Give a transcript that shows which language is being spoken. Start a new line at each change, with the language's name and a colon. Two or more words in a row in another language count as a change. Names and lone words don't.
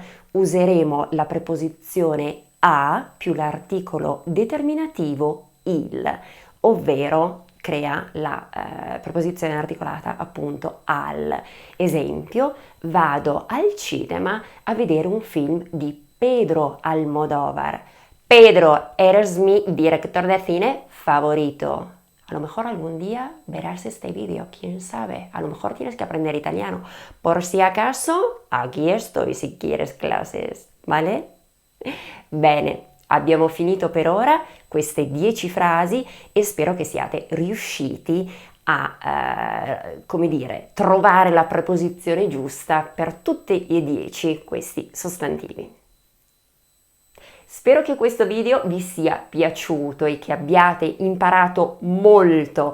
Italian: Useremo la preposizione a più l'articolo determinativo il, ovvero crea la preposizione articolata appunto al. Esempio, vado al cinema a vedere un film di Pedro Almodóvar.
Spanish: Pedro, eres mi director de cine favorito. A lo mejor algún día verás este vídeo, quién sabe. A lo mejor tienes que aprender italiano. Por si acaso, aquí estoy si quieres clases, ¿vale?
Italian: Bene, abbiamo finito per ora queste 10 frasi e spero che siate riusciti a, come dire, trovare la preposizione giusta per tutti e 10 questi sostantivi. Spero che questo video vi sia piaciuto e che abbiate imparato molto.